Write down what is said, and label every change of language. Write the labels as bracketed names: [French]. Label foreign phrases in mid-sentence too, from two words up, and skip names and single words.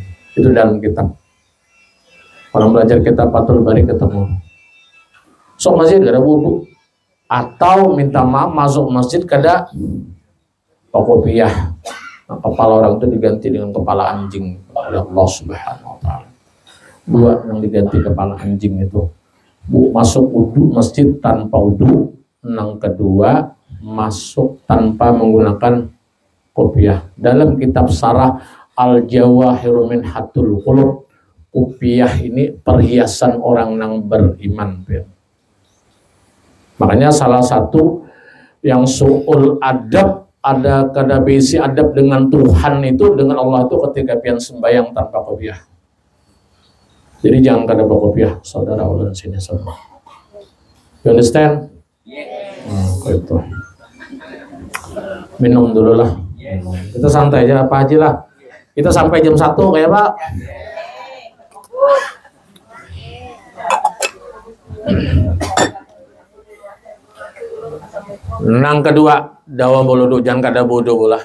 [Banjar] Itu dalam kitab. Orang belajar kitab Fathul Bari ketemu. So masjid kada wudu atau minta maaf masuk masjid kada kopiah. Nah, kepala orang itu diganti dengan kepala anjing oleh Allah [Arabic] سبحانه وتعالى. [Banjar] 2 yang diganti kepala anjing itu. Masuk wudu masjid tanpa wudu. Yang kedua, masuk tanpa menggunakan kopiah. Dalam kitab Sarah Al-Jawahir min Hatul Qulub, kopiah ini perhiasan orang yang beriman. Makanya salah satu yang [Arabic] سوء الأدب [Banjar] ada kada besi adab dengan Tuhan itu dengan Allah itu ketika pian sembahyang tanpa kopiah. Jadi jangan kada kopiah, saudara ulun sini semua. [English] You understand? [Banjar] Itu. Minum dulu lah. Kita santai aja Pak Haji lah. Kita sampai jam 1 kayak Pak. Yang kedua, dawa bolodo, jangan kada bodoh pula.